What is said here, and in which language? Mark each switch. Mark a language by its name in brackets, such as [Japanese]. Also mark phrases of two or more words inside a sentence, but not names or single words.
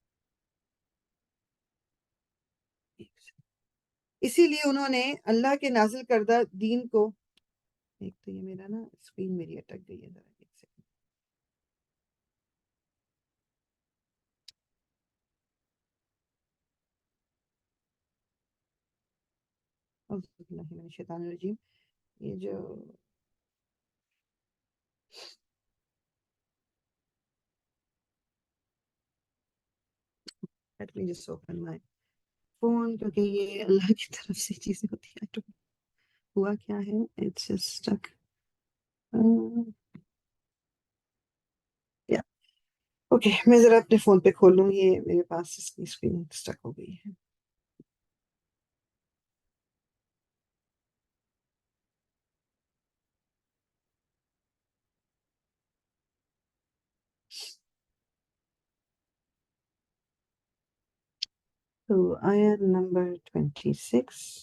[Urdu] اسی لیے انہوں نے اللہ کے نازل کردہ دین کو، ایک تو یہ میرا نا اسکرین میری اٹک گئی ہے، ذرا ایک سیکنڈ۔ [Arabic] اعوذ باللہ من الشیطان الرجیم۔ [Urdu] یہ جو [English] let me just open my phone، [Urdu] کیونکہ یہ اللہ کی طرف سے چیزیں ہوتی ہیں۔ ہوا کیا ہے، [English] it's just stuck۔ [Urdu] اوکے، میں ذرا اپنے فون پہ کھول لوں، یہ میرے پاس اس کی [English] screen stuck [Urdu] ہو گئی ہے۔ تو آیت نمبر 26۔